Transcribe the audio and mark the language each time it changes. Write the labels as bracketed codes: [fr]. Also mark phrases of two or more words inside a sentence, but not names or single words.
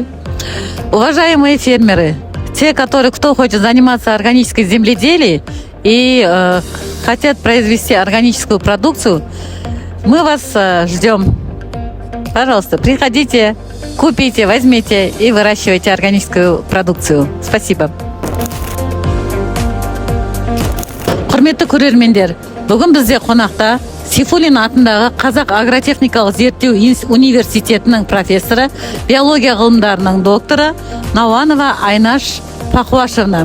[ru] Уважаемые фермеры, те, кто хочет заниматься органической земледелием и хотят произвести органическую продукцию, мы вас ждем. Пожалуйста, приходите, купите, возьмите и выращивайте органическую продукцию. Спасибо. [kk] Құрметті көрермендер, бүгін бізде қонақта Сейфуллин атындағы Қазақ агротехникалық зерттеу университетінің профессоры, биология ғылымдарының докторы Науанова Айнаш Пахуашевна.